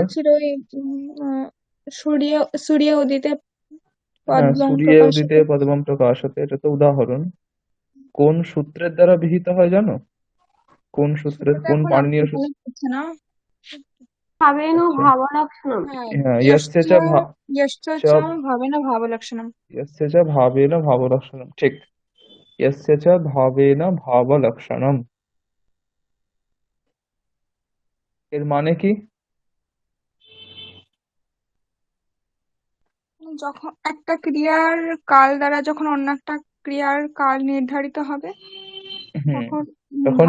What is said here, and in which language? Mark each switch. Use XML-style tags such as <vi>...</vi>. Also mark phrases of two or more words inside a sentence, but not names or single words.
<bn>ছিল ওই</bn> <sa>সূর্য সূর্য উদিতে</sa> <bn>হ্যাঁ,</bn> <sa>পদ্মং সূর্যে উদিতে প্রকাশিতে। পদ্মম প্রকাশতে,</sa> <bn>এটা তো উদাহরণ। কোন সূত্রের দ্বারা বিহিত হয় জানো? কোন সূত্রের, সেটা তো কোন এখন পাণিনীয় মনে সূত্র? পড়ছে না।</bn> <sa>ভাবেন</sa> <bn>আচ্ছা,</bn> <sa>ভাবলক্ষণম।</sa> <bn>হ্যাঁ,</bn> <sa>यस्य च यश्च च च ভাবেন ভাবলক্ষণম। यस्य च भावेन भावलक्षणम, ঠিক। यस्य च भावेन भावलक्षणम,</sa> <bn>এর মানে কি? যখন একটা ক্রিয়ার কাল দ্বারা যখন অন্য একটা ক্রিয়ার কাল নির্ধারিত হবে, হুম, তখন তখন</bn>